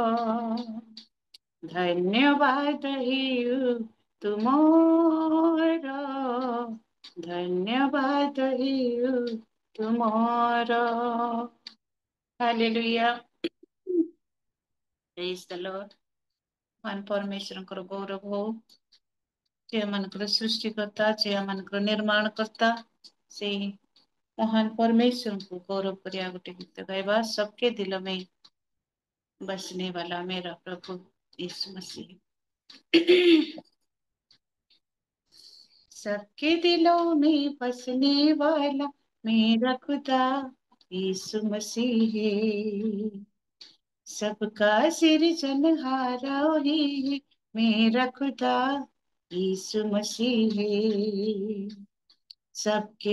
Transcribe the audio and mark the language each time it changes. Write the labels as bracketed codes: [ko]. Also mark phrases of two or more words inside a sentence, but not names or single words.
[or] ଧନ୍ୟବାଦ ହେଉ ତୁମର ଧନ୍ୟବାଦ ହେଉ ତୁମର ହାଲେଲୁୟା [en] praise the [or] ଲର୍ଡ ମାନ ପରମେଶ୍ୱରଙ୍କର ଗୌରବ ହଉ ମାନଙ୍କର ସୃଷ୍ଟିକର୍ତ୍ତା ମାନଙ୍କର ନିର୍ମାଣ କର୍ତ୍ତା ସେଇ [hi] महान परमेश्वर को गौरव [or] କରିବା ଗୋଟେ ଗୀତ ଗାଇବା [hi] सबके दिल में बसने वाला मेरा प्रभु यीशु मसीह सबके दिलों में बसने वाला मेरा खुदा यीशु मसीह है सबका सिरजनहारा ही मेरा खुदा यीशु मसीह है सबके